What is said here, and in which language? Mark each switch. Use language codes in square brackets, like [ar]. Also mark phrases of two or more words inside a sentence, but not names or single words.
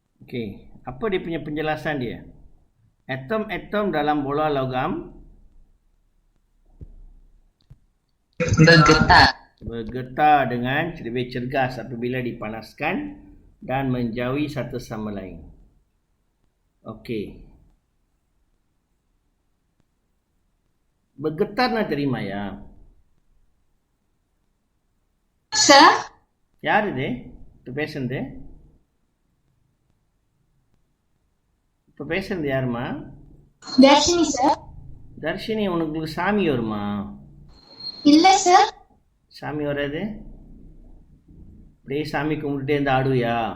[ms] Okey, apa dia punya penjelasan dia? Atom-atom dalam bola logam bergetar dengan lebih cergas apabila dipanaskan dan menjauhi satu sama lain. Okey. Bergetar nak terima ya. Sir? [ta] யார் இது இப்போ பேசுனது? இப்போ பேசுனது யாருமா? Darshini, sir. தர்ஷினி, உனக்கு சாமி வருமா? இல்ல, sir. சாமி வராது? அப்படியே சாமி கும்பிட்டுட்டே இருந்து ஆடுவியா?